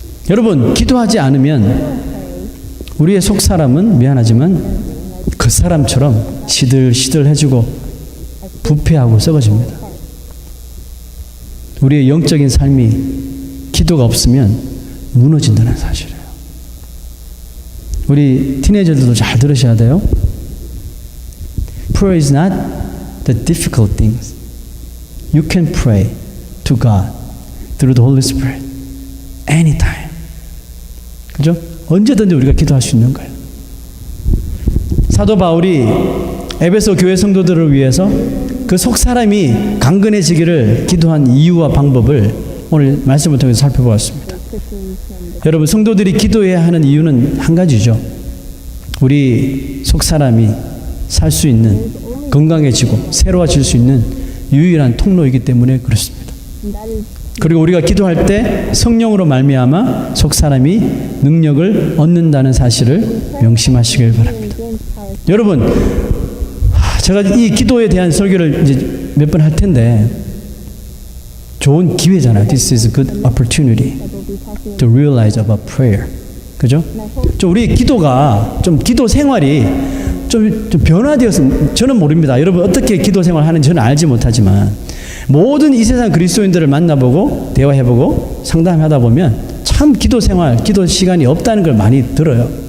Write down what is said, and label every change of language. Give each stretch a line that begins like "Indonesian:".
Korean: 여러분, 기도하지 않으면 우리의 속 사람은 미안하지만 그 사람처럼 시들시들해지고 부패하고 썩어집니다. 우리의 영적인 삶이 기도가 없으면 무너진다는 사실이에요. 우리 티네이저들도 잘 들으셔야 돼요.
English: Prayer is not the difficult things. You can pray to God through the Holy Spirit anytime.
Korean: 그죠? 언제든지 우리가 기도할 수 있는 거예요. 사도 바울이 에베소 교회 성도들을 위해서 그 속 사람이 강건해지기를 기도한 이유와 방법을 오늘 말씀을 통해서 살펴보았습니다. 여러분, 성도들이 기도해야 하는 이유는 한 가지죠. 우리 속 사람이 살 수 있는, 건강해지고 새로워질 수 있는 유일한 통로이기 때문에 그렇습니다. 그리고 우리가 기도할 때 성령으로 말미암아 속 사람이 능력을 얻는다는 사실을 명심하시길 바랍니다. 여러분, 제가 이 기도에 대한 설교를 이제 몇 번 할 텐데 좋은 기회잖아요.
English: This is a good opportunity to realize about prayer.
Korean: 그죠? 좀 우리 기도가, 좀 기도 생활이 좀 변화되었으면, 저는 모릅니다. 여러분 어떻게 기도 생활 하는지 저는 알지 못하지만 모든 이 세상 그리스도인들을 만나보고 대화해보고 상담하다 보면 참 기도 생활, 기도 시간이 없다는 걸 많이 들어요.